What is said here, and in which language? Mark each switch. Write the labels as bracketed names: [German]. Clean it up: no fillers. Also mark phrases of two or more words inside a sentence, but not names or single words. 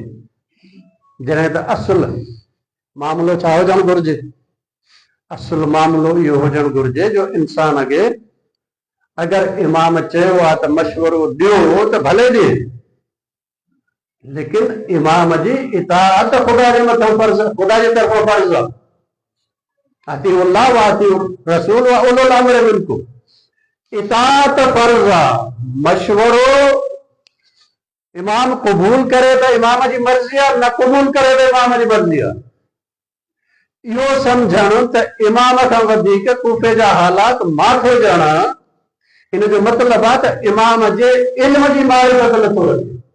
[Sindhi] जॾहिं त असुल मामिलो छा हुजणु घुरिजे, असुल मामिलो इहो हुजणु घुरिजे जो इंसान खे अगरि इमाम चयो आहे त मशवरो ॾियो त भले ॾे, लेकिन इमाम जी इताअत ख़ुदा जे मथां फर्ज़, ख़ुदा जे तरफ़ां फर्ज़ आहे। [Arabic] أطيعوا الله وأطيعوا الرسول وأولي الأمر منكم, [Sindhi] इताअत फर्ज़ आहे। मशवरो इमाम क़बूल करे त इमाम जी मर्ज़ी आहे, न क़बूल करे त इमाम जी मर्ज़ी आहे। इहो सम्झणु त इमाम खां वधीक कूफे जा हालात मां थो ॼाणा, इन जो मतिलब आहे त इमाम जे इल्म जी मारिफत नथो रखे।